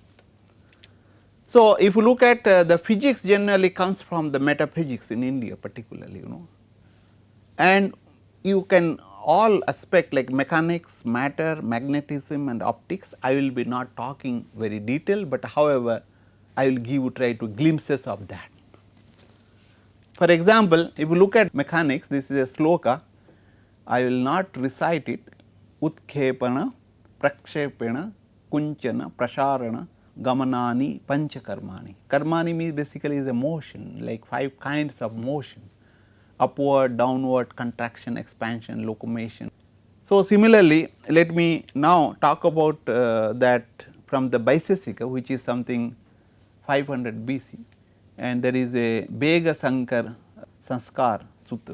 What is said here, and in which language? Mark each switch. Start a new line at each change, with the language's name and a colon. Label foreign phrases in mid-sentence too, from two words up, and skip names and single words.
English: So, if you look at the physics generally comes from the metaphysics in India particularly, and you can all aspect like mechanics, matter, magnetism and optics, I will be not talking very detailed, but however, I will give you try to glimpses of that. For example, if you look at mechanics, this is a sloka, I will not recite it.
Sanskrit: उत्क्षेपण, प्रक्षेपण, कुञ्चन, प्रसारण, गमनानि, पञ्चकर्माणि.
English: Karmani means basically is a motion, like 5 kinds of motion: upward, downward, contraction, expansion, locomotion. So, similarly, let me now talk about that from the Vaisesika, which is something 500 BC, and there is a Bega Sankar Sanskar Sutra.